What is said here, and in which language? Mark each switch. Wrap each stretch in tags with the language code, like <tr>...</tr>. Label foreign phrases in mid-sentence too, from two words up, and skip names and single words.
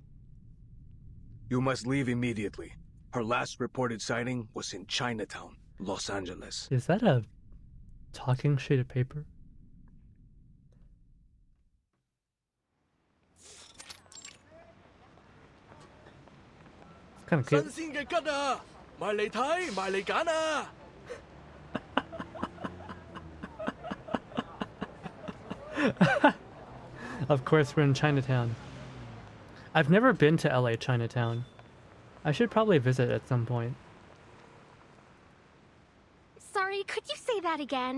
<en>You must leave immediately. Her last reported sighting was in Chinatown, Los Angeles. Is that a talking sheet of paper? Kind of cute.</en> <yue>新鮮嘅桔啊，埋嚟睇，埋嚟揀啊！</yue> <en>Of course, we're in Chinatown. I've never been to LA Chinatown. I should probably visit at some point. Sorry, could you say that again?</en>